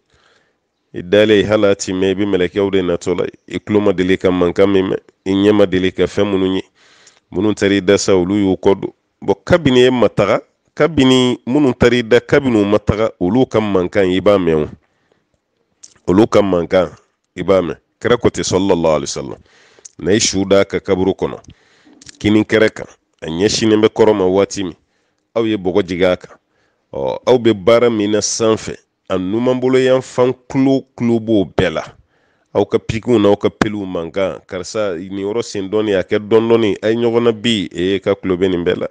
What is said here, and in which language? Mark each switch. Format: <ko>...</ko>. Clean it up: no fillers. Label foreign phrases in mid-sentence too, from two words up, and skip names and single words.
<bm>I dalen hali a ti mɛn, i bɛ mɛlɛkɛw de natɔ la, i tulo ma deli ka mankan min mɛn, i ɲɛ ma deli ka fɛn minnu ye, minnu taara i da sa olu y'u kɔ don. Kabini e ma taga, kabini minnu taara i da, kabini u ma taga, olu ka mankan i b'a mɛn o, olu ka mankan i b'a mɛn. Kira ko ten</bm> <ar>صلى الله عليه وسلم,</ar> <bm>na i su da ka kaburu kɔnɔ kini kɛrɛ kan, a ɲɛsinen bɛ kɔrɔ ma waati min, aw ye bɔgɔ jigin a kan, aw bɛ baara min na sanfɛ, a numanbolo yan fan kulo b'o bɛɛ la, aw ka pikiw n'aw ka peliw mankan, karisa nin yɔrɔ sen dɔɔni, a kɛ dɔɔni, a ye ɲɔgɔn na bi, ka kulo bɛ nin bɛɛ la.</bm>